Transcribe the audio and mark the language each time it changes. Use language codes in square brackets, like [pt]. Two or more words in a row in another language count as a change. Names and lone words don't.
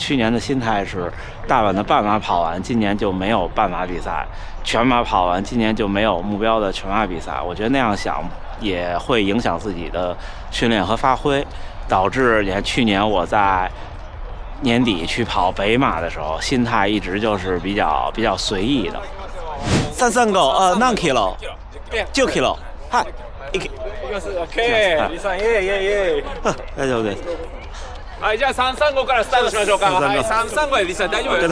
[zh] 去年的心态是大阪的半马跑完，今年就没有半马比赛；全马跑完，今年就没有目标的全马比赛。我觉得那样想也会影响自己的训练和发挥，导致你看去年我在年底去跑北马的时候，心态一直就是比较随意的。335 [ja] 何キロ？10キロ。はい。行き。オッケー。リさん、イエイイエイイエイ。大丈夫です。はい、じゃあ335からスタートしましょうか。はい、335でリさん大丈夫です。